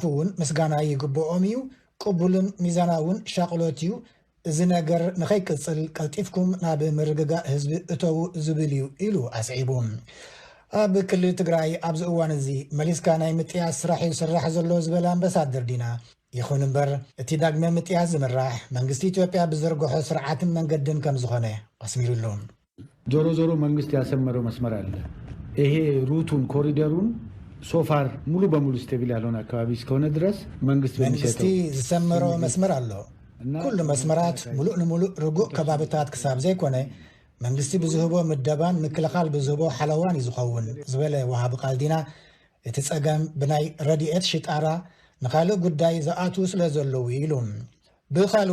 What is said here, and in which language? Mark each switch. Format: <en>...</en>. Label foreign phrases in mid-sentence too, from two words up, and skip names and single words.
<ti>እውን ምስጋና ይግብኦም እዩ ቅቡልን ሚዛናውን ሻቅሎት እዩ እዚ ነገር ንኸይቅፅል ቀልጢፍኩም ናብ ምርግጋእ ህዝቢ እተው ዝብል እዩ ኢሉ ኣስዒቡ ኣብ ክልል ትግራይ ኣብዚ እዋን እዚ መሊስካ ናይ ምጥያስ ስራሕ እዩ ስራሕ ዘሎ ዝበለ ኣምባሳደር ዲና ይኹን እምበር እቲ ዳግመ ምጥያስ ዝምራሕ መንግስቲ ኢትዮጵያ ብዘርግሖ ስርዓትን መንገድን ከም ዝኾነ ኣስሚሩሉ</ti> <am>ዞሮ ዞሮ መንግስት ያሰመረው መስመር አለ ይሄ ሩቱን ኮሪደሩን ሶፋር ሙሉ በሙሉ ስቴብል ያልሆነ አካባቢ እስከሆነ ድረስ</am> <ti>መንግስቲ ዝሰመረው መስመር አለ ኩሉ መስመራት ሙሉእ ንሙሉእ ርጉእ ከባቢታት ክሳብ ዘይኮነ መንግስቲ ብዝህቦ ምደባን ምክልኻል ብዝህቦ ሓለዋን ይዝኸውን ዝበለ ወሃቢ ቃል ዲና እቲ ፀገም ብናይ ረድኤት ሽጣራ ንኻልእ ጉዳይ ዝኣቱ ስለ ዘለዉ ኢሉን ብኻልእ</ti>